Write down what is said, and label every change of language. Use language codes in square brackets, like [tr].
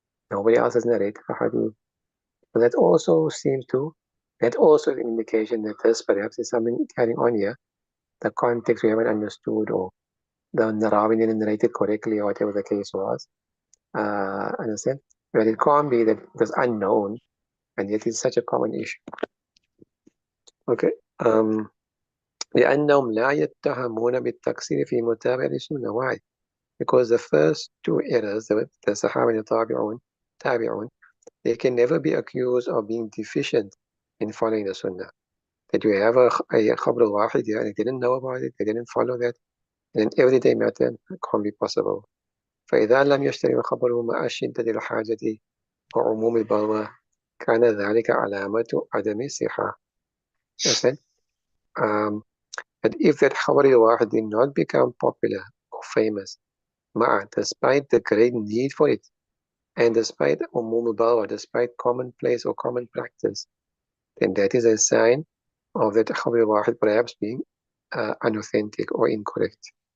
[en] Nobody else has narrated the hadith. So that also is an indication that this perhaps is something carrying on here. The context we haven't understood, or the Rawi didn't narrate it correctly, or whatever the case was. Understand? But it can't be that it was unknown, and yet it's such a common issue. Okay. [ar] لأنهم لا يتهمون بالتقصير في متابعة السنة. [en] Why? Because the first two errors, the Sahaba and the Tabi'un, they can never be accused of being deficient in following the Sunnah. That you have a Khabr al-Wahid here and they didn't know about it, they didn't follow that, and an everyday matter can't be possible. [ar] فإذا لم يشتري خبره مع شدة الحاجة وعموم البلوى كان ذلك علامة عدم الصحة. [en] Listen, but if that خبر الواحد did not become popular or famous despite the great need for it and despite عموم البلوى, despite commonplace or common practice, then that is a sign of that خبر الواحد perhaps being unauthentic or incorrect.